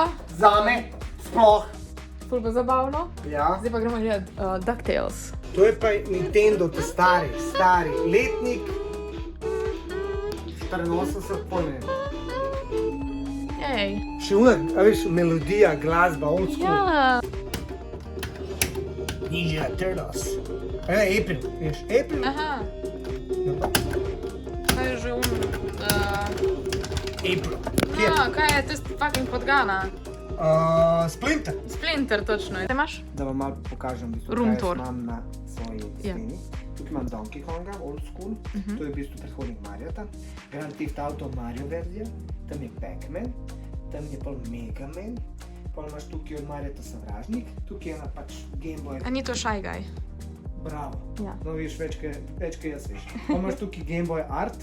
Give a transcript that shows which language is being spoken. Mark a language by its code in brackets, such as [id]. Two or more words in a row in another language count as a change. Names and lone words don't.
[sl] Zame, sploh. Ful bo zabavno. Ja. Zdaj pa gremo gledati DuckTales. To je pa Nintendo, to stari letnik. 84, pojme. Ej. Še unak, a veš, melodija, glasba, [en] old school. [sl] Ja. Ninja Turtles. April, veš, April. Aha. Kaj je že April. kaj je tisti fucking podgana? Splinter. Splinter, točno. Te imaš? Da vam malo pokažem, Room kaj tour. jaz imam na svoji steni. Tukaj imam Donkey Konga, [en] old school. [sl] To je v bistvu predhodnik Mariota. Grand Theft Auto Mario verzija. Tam je Pac-Man. Tam je pol Mega Man. Pol imaš tukaj od Mariota Sovražnik. Tukaj je ena pač Game Boy. A ni to Shy Guy? Bravo. Ja. No, viš, več kaj jaz veš. Pol imaš tukaj Game Boy Art.